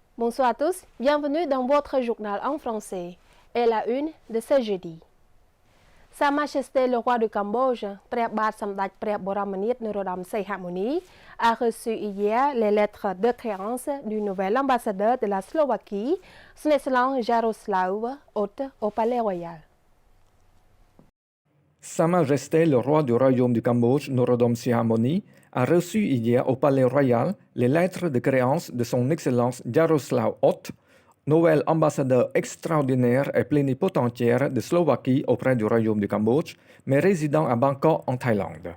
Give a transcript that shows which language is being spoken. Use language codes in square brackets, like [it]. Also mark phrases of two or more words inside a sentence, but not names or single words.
[fr] Bonsoir à tous, bienvenue dans votre journal en français. Et la une de ce jeudi. Sa Majesté le roi du Cambodge, [km] ព្រះបាទសម្ដេចព្រះបរមនាថ [fr] Norodom Sihamoni, a reçu hier les lettres de créance du nouvel ambassadeur de la Slovaquie, Son Excellence Jaroslav Hôte, au Palais Royal. Sa Majesté le roi du Royaume du Cambodge, Norodom Sihamoni, a reçu hier au Palais Royal les lettres de créance de son Excellence Jaroslav Hôte, nouvel ambassadeur extraordinaire et plénipotentiaire de Slovaquie auprès du Royaume du Cambodge, mais résident à Bangkok en Thaïlande.